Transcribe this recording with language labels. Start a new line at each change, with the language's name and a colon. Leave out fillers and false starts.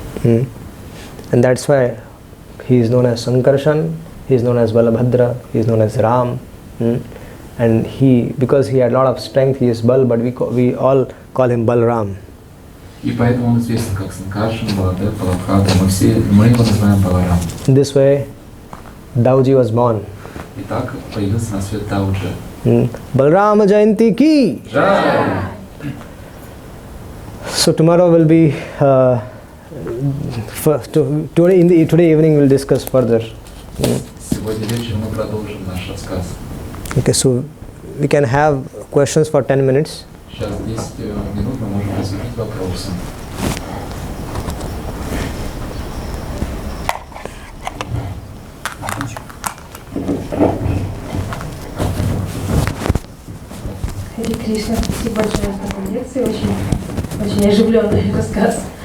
English: And that's why he is known as Sankarshan, he is known as Balabhadra, he is known as Ram. And because he had a lot of strength, he is Bal, but we all call him Balram.
Russian: И поэтому он известен как Санкаршан, Баладев, Балабхадра. Мы его называем Баларам.
English: In this way, Dauji was born.
Russian: И так появился на свет Дауджа.
Hindi: Balram Jayanti ki!
English: So tomorrow will be today evening we'll discuss further.
Russian: Сегодня вечером мы продолжим наш рассказ.
English: Okay, so we can have questions for 10 minutes.
Russian: Сейчас 10 минут мы можем разделить вопросы. Хари Кришна, спасибо большое за такую лекцию, очень оживленный рассказ.